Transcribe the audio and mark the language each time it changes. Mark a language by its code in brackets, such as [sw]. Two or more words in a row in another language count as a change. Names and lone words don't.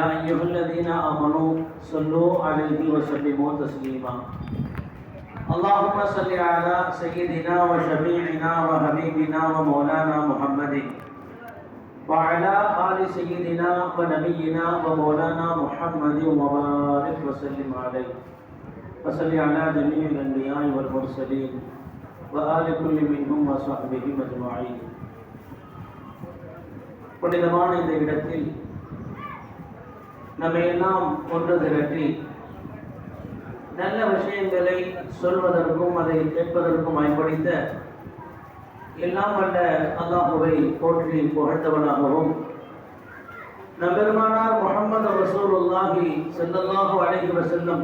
[ar] أيها الذين آمنوا صلوا عليه وسلموا تسليما اللهم صل على سيدنا وشفيعنا وحبيبنا ومولانا محمد وعلى آل سيدنا ونبينا ومولانا محمد وبارك وسلم عليه وصل على جميع الأنبياء والمرسلين وآل كل منهم وصحبه أجمعين. [ta] புனிதமான இந்த இடத்தில் நம்ம எல்லாம் ஒன்று திரட்டி நல்ல விஷயங்களை சொல்வதற்கும் அதை கேட்பதற்கும் பயன்படுத்த எல்லாம் வல்ல அல்லாஹுவை போற்றி புகழ்ந்தவனாகவும் நபெருமானார் முஹம்மது ரசூலுல்லாஹி [ar] صلى الله عليه وسلم